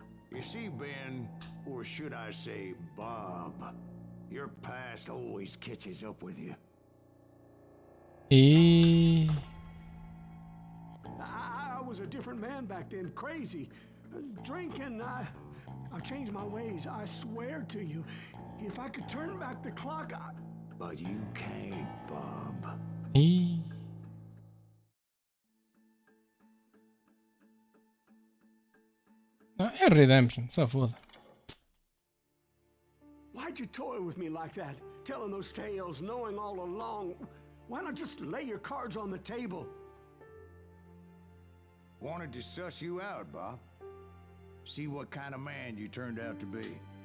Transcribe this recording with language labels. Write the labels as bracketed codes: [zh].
[en] You see, Ben, or should I say Bob, your past always catches up with you. E I was a different man back then, crazy. Drinking, I've changed my ways, I swear to you. If I could turn back the clock, But you can't, Bob. [pt] E Não, é Redemption, só foda. [en] why'd you toy with me like that? Telling those tales, knowing all along. Why not just lay your cards on the table? Wanted to suss you out, Bob. See what kind of man you turned out to be.